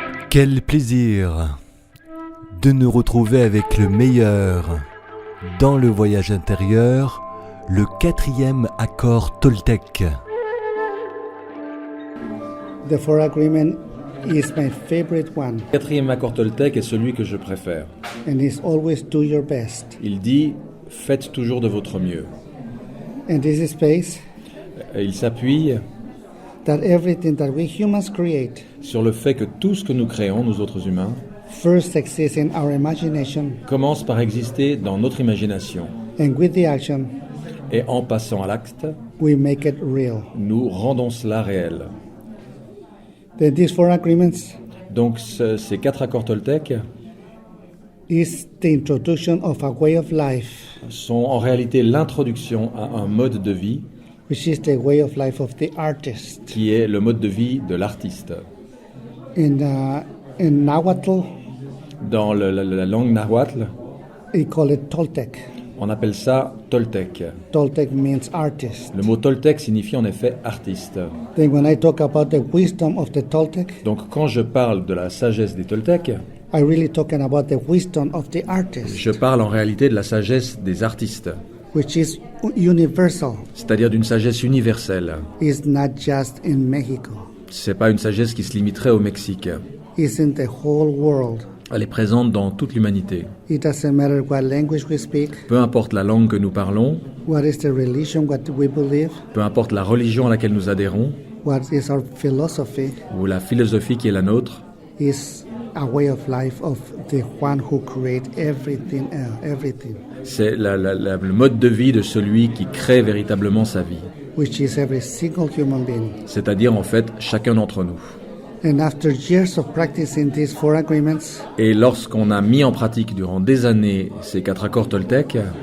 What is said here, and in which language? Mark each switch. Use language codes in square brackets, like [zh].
[fr] Quel plaisir de nous retrouver avec le meilleur dans le voyage intérieur, le 4e accord Toltec. [en] The fourth agreement is my favorite one, [fr] Le 4e accord Toltec est celui que je préfère. [en] and it's always do your best. [fr] Il dit « Faites toujours de votre mieux [en] And this is based ». [fr] Il s'appuie [en] that everything that we humans create [fr] sur le fait que tout ce que nous créons, nous autres humains, [en] first exists in our imagination, [fr] commence par exister dans notre imagination. [en] and with the action, [fr] Et en passant à l'acte, [en] we make it real. [fr] nous rendons cela réel. [en] Then these four agreements [fr] Donc ces 4 accords Toltec [en] is the introduction of a way of life, [fr] sont en réalité l'introduction à un mode de vie [en] which is the way of life of the artist. [fr] qui est le mode de vie de l'artiste. [en] In Nahuatl, [fr] Dans la langue nahuatl, [en] we call it Toltec. [fr] on appelle ça Toltec. [en] Toltec means artist. [fr] Le mot Toltec signifie en effet artiste. [en] Then when I talk about the wisdom of the Toltec, [fr] Donc quand je parle de la sagesse des Toltecs, [en] I really talking about the wisdom of the artist, [fr] je parle en réalité de la sagesse des artistes, [en] which is universal. [fr] c'est-à-dire d'une sagesse universelle. [en] It's not just in Mexico. [fr] C'est pas une sagesse qui se limiterait au Mexique. [en] It's in the whole world. [fr] Elle est présente dans toute l'humanité. [en] It doesn't matter what language we speak, [fr] Peu importe la langue que nous parlons, [en] what is the religion, what we believe, [fr] peu importe la religion à laquelle nous adhérons, [en] what is our philosophy, [fr] ou la philosophie qui est la nôtre, [en] is a way of life of the one who created everything else, everything, [fr] c'est le mode de vie de celui qui crée véritablement sa vie. [en] which is every single human being. [fr] C'est-à-dire en fait chacun d'entre nous. [en] And after years of practicing these 4 agreements, [fr] Et lorsqu'on a mis en pratique durant des années ces 4 accords Toltec,